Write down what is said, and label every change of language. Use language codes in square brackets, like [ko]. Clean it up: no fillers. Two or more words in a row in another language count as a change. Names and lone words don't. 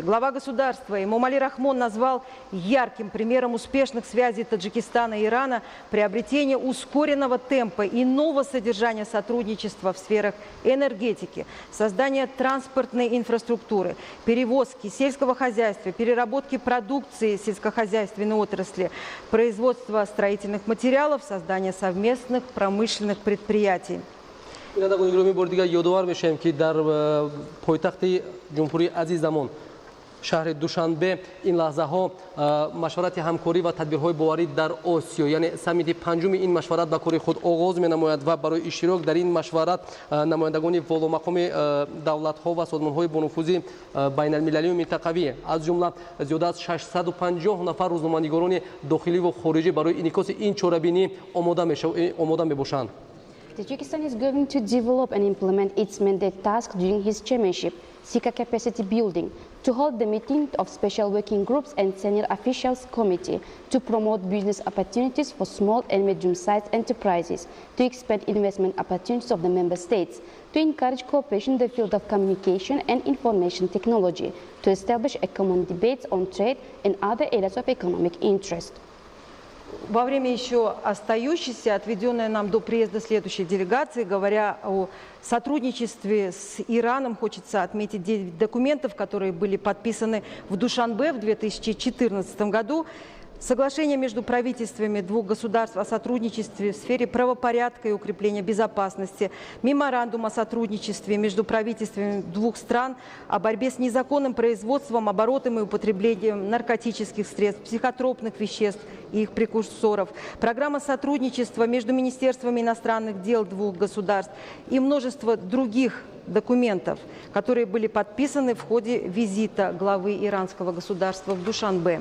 [ru] Глава государства Эмомали Рахмон назвал ярким примером успешных связей Таджикистана и Ирана приобретение ускоренного темпа и нового содержания сотрудничества в сферах энергетики, создания транспортной инфраструктуры, перевозки, сельского хозяйства, переработки продукции сельскохозяйственной отрасли, производства строительных материалов, создания совместных промышленных предприятий. [tg] бинандагони гиромӣ бори дигар ёдовар мешем ки дар пойтахти ҷумҳурии азизамон шаҳри Душанбе ин лаҳзаҳо машварати ҳамкорӣ ва тадбирҳои боварӣ дар Осиё, яъне саммити панҷуми ин машварат ба кори худ оғоз менамояд ва барои иштирок дар ин машварат намояндагони воломақоми давлатҳо ва созмонҳои бонуфузи байналмилалию минтақавӣ аз ҷумла зиёда аз 650 нафар рӯзноманигорони дохиливу хориҷӣ барои инъикоси ин чорабинӣ омода мебошанд. [en] Tajikistan is going to develop and implement its mandate tasks during his chairmanship, seek a capacity building, to hold the meeting of special working groups and senior officials committee, to promote business opportunities for small and medium-sized enterprises, to expand investment opportunities of the member states, to encourage cooperation in the field of communication and information technology, to establish a common debate on trade and other areas of economic interest. [ru] Во время еще остающейся, отведенной нам до приезда следующей делегации, говоря о сотрудничестве с Ираном, хочется отметить 9 документов, которые были подписаны в Душанбе в 2014 году. Соглашение между правительствами двух государств о сотрудничестве в сфере правопорядка и укрепления безопасности, меморандум о сотрудничестве между правительствами двух стран о борьбе с незаконным производством, оборотом и употреблением наркотических средств, психотропных веществ и их прекурсоров, программа сотрудничества между министерствами иностранных дел двух государств и множество других документов, которые были подписаны в ходе визита главы иранского государства в Душанбе.